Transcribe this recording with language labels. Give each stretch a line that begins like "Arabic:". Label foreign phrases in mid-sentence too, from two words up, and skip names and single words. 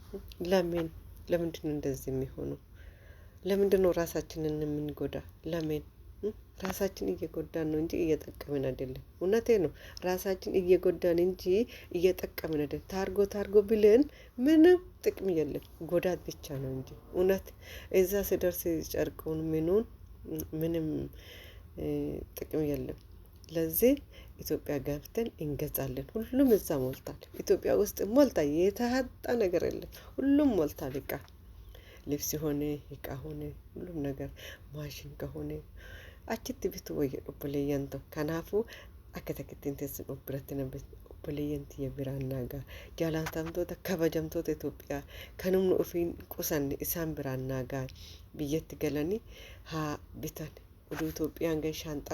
Amharic: ለምንድን ነው እንደዚህ የሚሆነው ለምንድን ነው ራሳችንን የምንጎዳ ለምን ራሳችን እየጎዳን ነው እንጂ እየጠቀምን አይደለም እውነቴ ነው ራሳችን እየጎዳን እንጂ እየጠቀምን አይደለም ታርጎ ብለን ምንም ጥቅም የለም ጎዳት ብቻ ነው እንጂ እውነት እዛ ሲደርስ ጨርቁን ምንም ጥቅም የለም ለዚህ ኢትዮጵያ ገብተን እንገዛለን ሁሉም እዛ ሞልታል ኢትዮጵያ ውስጥ ሞልታ የተሃጣ ነገር የለም ሁሉም ሞልታል እቃ ልብስ ሆነ እቃ ሆነ ሁሉም ነገር ማሽን ከሆነ
Oromo: achitti bitu wayya obboleeyyanto kanaafu akka takkittiin teessin biratti namni obboleeyyanti ya biraan naagaa jaallatamtoota kabajamtoota Itoophiyaa kan humna ofiin qusanne isaan biraan naagaa biyyatti galanii haa bitan oduu Itoophiyaan gay shaanxaa